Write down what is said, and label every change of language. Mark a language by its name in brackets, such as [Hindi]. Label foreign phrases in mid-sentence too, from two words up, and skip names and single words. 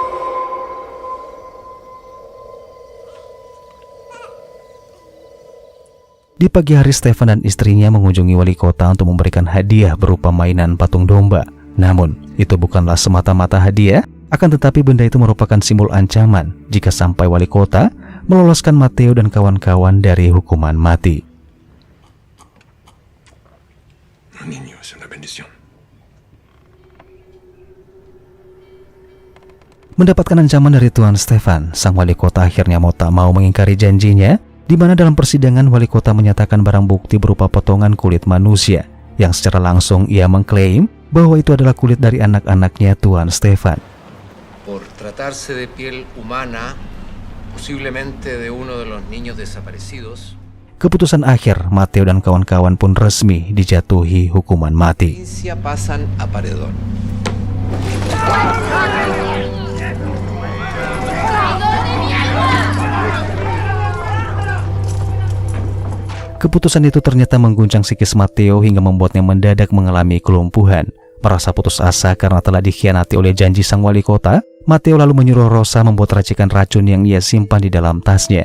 [Indonesian] Di pagi hari, Stefan dan istrinya mengunjungi wali kota untuk memberikan hadiah berupa mainan patung domba. Namun, itu bukanlah semata-mata hadiah, akan tetapi benda itu merupakan simbol ancaman jika sampai wali kota meloloskan Matteo dan kawan-kawan dari hukuman mati. [Spanish] Niño, es una bendición. [Indonesian] Mendapatkan ancaman dari Tuan Stefan, sang wali kota akhirnya tak mau mengingkari janjinya, di mana dalam persidangan wali kota menyatakan barang bukti berupa potongan kulit manusia, yang secara langsung ia mengklaim bahwa itu adalah kulit dari anak-anaknya Tuan Stefan. [Spanish] Por tratarse de piel humana, posiblemente de uno de los niños desaparecidos. [Indonesian] Keputusan akhir, Matteo dan kawan-kawan pun resmi dijatuhi hukuman mati. [Spanish] Pasan a paredón. [Indonesian] Keputusan itu ternyata mengguncang psikis Matteo hingga membuatnya mendadak mengalami kelumpuhan. Merasa putus asa karena telah dikhianati oleh janji sang wali kota, Matteo lalu menyuruh Rosa membuat racikan racun yang ia simpan di dalam tasnya.